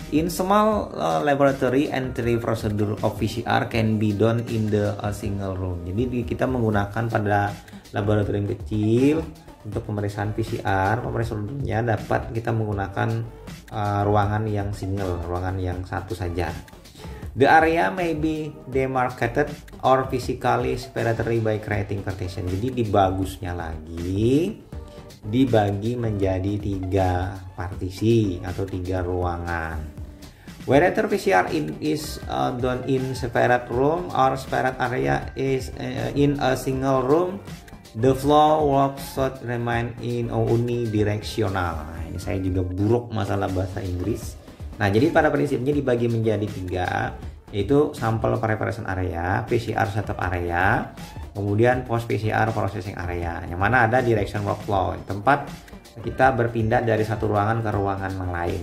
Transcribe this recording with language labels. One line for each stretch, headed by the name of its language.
English: In small laboratory, entry procedure of PCR can be done in a single room.
Indonesian: Jadi kita menggunakan pada laboratorium kecil untuk pemeriksaan PCR, pemeriksaan dapat kita menggunakan ruangan yang single, ruangan yang satu saja.
English: The area may be demarcated or physically separatory by creating partition.
Indonesian: Jadi dibagusnya lagi dibagi menjadi 3 partisi atau 3 ruangan.
English: Whether PCR is done in separate room or separate area is in a single room, the flow work should remain in unidirectional.
Indonesian: Nah, ini saya juga buruk masalah bahasa Inggris. Nah, jadi pada prinsipnya dibagi menjadi 3, yaitu sampel preparation area,
English: PCR setup area,
Indonesian: kemudian
English: post PCR processing area,
Indonesian: yang mana ada
English: direction workflow,
Indonesian: tempat kita berpindah dari satu ruangan ke ruangan yang lain.